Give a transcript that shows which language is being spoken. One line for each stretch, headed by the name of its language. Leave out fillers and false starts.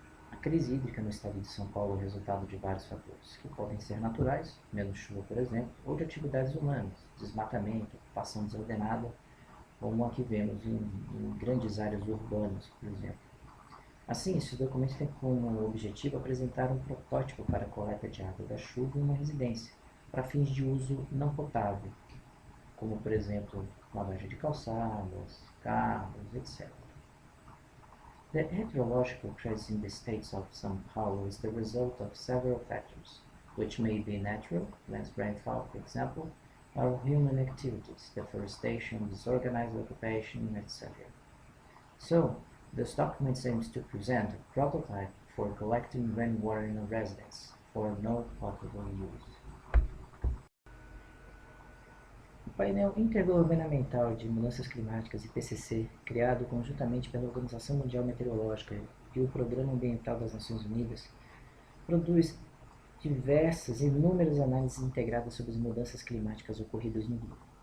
Portuguese: A crise hídrica no estado de São Paulo é resultado de vários fatores, que podem ser naturais, menos chuva, por exemplo, ou de atividades humanas, desmatamento, ocupação desordenada, como a que vemos em grandes áreas urbanas, por exemplo. Assim, esse documento tem como objetivo apresentar um protótipo para a coleta de água da chuva em uma residência, para fins de uso não potável, como, por exemplo, lavagem de calçadas, carros, etc.
English: The hydrological crisis in the state of São Paulo is the result of several factors, which may be natural, less rainfall, for example, or human activities, deforestation, disorganized occupation, etc. So, this document aims to present a prototype for collecting rainwater in a residence for no potable use.
Portuguese: O painel intergovernamental de mudanças climáticas IPCC, criado conjuntamente pela Organização Mundial Meteorológica e o Programa Ambiental das Nações Unidas, produz diversas, inúmeras análises integradas sobre as mudanças climáticas ocorridas no mundo.